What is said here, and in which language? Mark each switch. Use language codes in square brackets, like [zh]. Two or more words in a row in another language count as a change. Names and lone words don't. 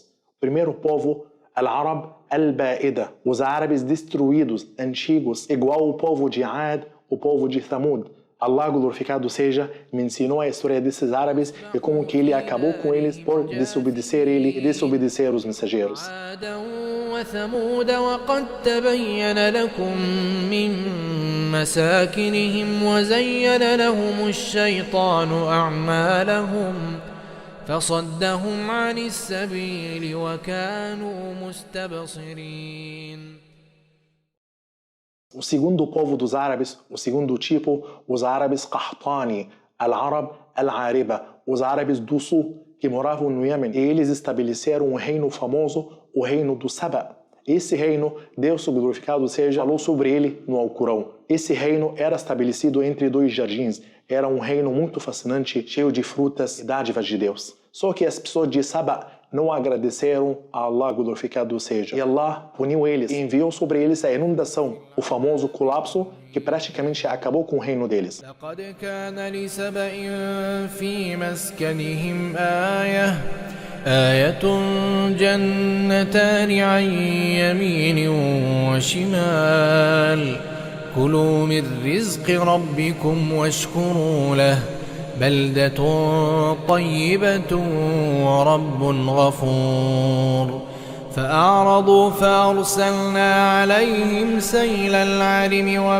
[pt] O primeiro povo, [ar] العرب البائدة, [pt] os árabes destruídos, antigos, igual o povo de Ad, o povo de Thamud. Allah, glorificado seja, me ensinou a história desses árabes e como que ele acabou com eles por desobedecer ele e desobedecer os mensageiros. [ar] وثمود وقد تبين لكم من مساكنهم وزين لهم الشيطان أعمالهم فصدهم عن السبيل وكانوا مستبصرين. [pt] O segundo povo dos árabes, o segundo tipo, os árabes Qahtani, [ar] العرب العاربة, [pt] os árabes do sul que moravam no Iêmen, e eles estabeleceram um reino famoso, o reino do Saba. Esse reino, Deus glorificado seja, falou sobre ele no Alcorão. Esse reino era estabelecido entre dois jardins. Era um reino muito fascinante, cheio de frutas e dádivas de Deus. Só que as pessoas de Saba não agradeceram a Allah, glorificado seja. E Allah puniu eles e enviou sobre eles a inundação, o famoso colapso que praticamente acabou com o reino deles. [ar] لقد كان لسبإ في مسكنهم آية جنتان عن يمين وشمال كلوا من رزق ربكم واشكروا له بلدة طيبة ورب غفور فأعرضوا فأرسلنا عليهم سيل العرم